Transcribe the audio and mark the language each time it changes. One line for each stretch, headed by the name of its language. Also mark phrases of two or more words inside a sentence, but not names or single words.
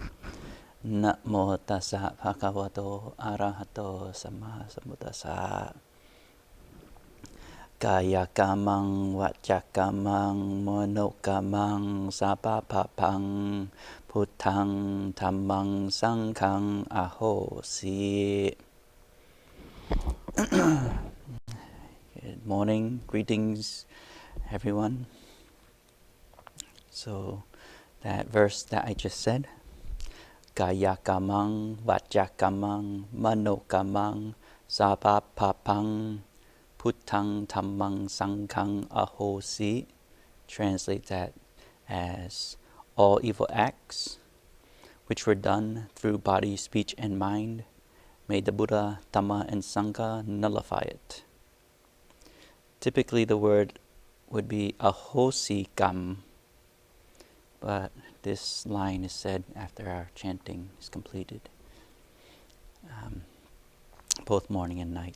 Pali: Namo tassa bhagavato arahato samma sambuddhassa. Kaya kamang vaca kamang mano kamang sabapapang Buddhang dhammang sanghang ahosi.
English: Good morning, greetings everyone. So that verse that I just said,
Pali: Kaya kamang vaca kamang mano kamang sabapapang Buddhang dhammang sanghang ahosi,
English: translate that as all evil acts which were done through body, speech, and mind, may the Buddha, Dhamma, and Sangha nullify it. Typically the word would be
Pali: ahosi kam,
English: but this line is said after our chanting is completed, both morning and night.